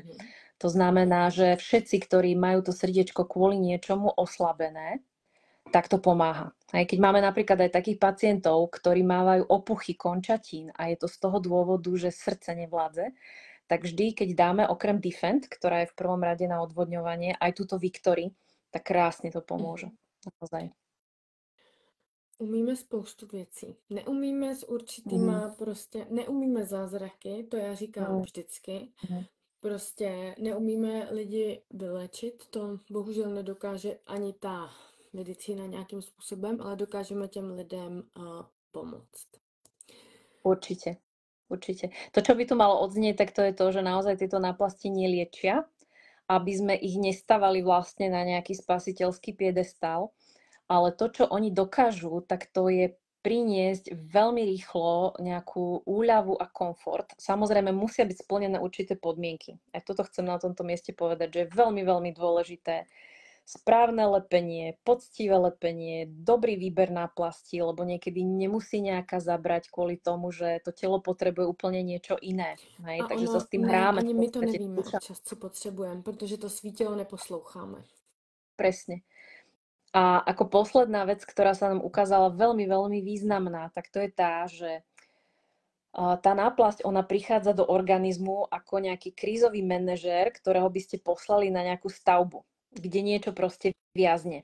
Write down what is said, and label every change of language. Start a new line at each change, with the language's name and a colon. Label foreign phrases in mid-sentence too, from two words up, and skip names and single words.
Slovak: To znamená, že všetci, ktorí majú to srdiečko kvôli niečomu oslabené, tak to pomáha. Aj keď máme napríklad aj takých pacientov, ktorí mávajú opuchy končatín a je to z toho dôvodu, že srdce nevládze, tak vždy, keď dáme okrem Defend, ktorá je v prvom rade na odvodňovanie, aj túto Victory, tak krásne to pomôže. Naozaj.
Czech: Umíme spoustu věcí. Neumíme s určitýma prostě, neumíme zázraky, to já říkám vždycky. Prostě neumíme lidi vylečit, to bohužel nedokáže ani ta medicína nějakým způsobem, ale dokážeme těm lidem pomoct.
Slovak: Určite. To, čo by tu malo odznieť, tak to je to, že naozaj tieto náplasti neliečia, aby sme ich nestavali vlastne na nejaký spasiteľský piedestál, ale to, čo oni dokážu, tak to je priniesť veľmi rýchlo nejakú úľavu a komfort. Samozrejme, musia byť splnené určité podmienky. Aj toto chcem na tomto mieste povedať, že je veľmi, veľmi dôležité správne lepenie, poctivé lepenie, dobrý výber náplasti, lebo niekedy nemusí nejaká zabrať kvôli tomu, že to telo potrebuje úplne niečo iné. Hej? Takže sa s tým hráme.
Czech: Ani my to nevíme občas, co potřebujeme, protože to svítilo neposloucháme.
Slovak: Presne. A ako posledná vec, ktorá sa nám ukázala veľmi, veľmi významná, tak to je tá, že tá náplasť, ona prichádza do organizmu ako nejaký krízový manažér, ktorého by ste poslali na nejakú stavbu, kde niečo proste viazne.